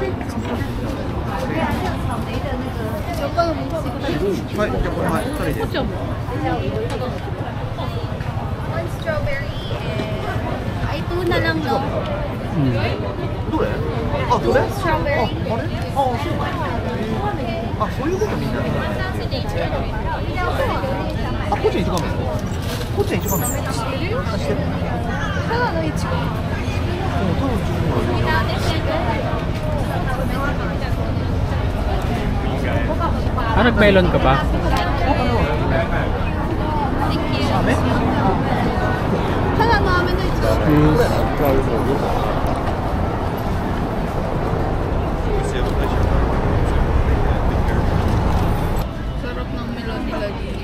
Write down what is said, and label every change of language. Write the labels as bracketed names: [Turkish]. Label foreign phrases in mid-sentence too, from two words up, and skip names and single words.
[English] One strawberry and [Filipino] Ay, ito na lang, no? [English] strawberry. [Japanese] あ、そういうことみんな。あ、こっちに一番目。こっちに一番目。してる。ただのいちご。 [Filipino] Ah, nag-melon ka ba? Hala, namin na ito. Sarap ng melon nila dito.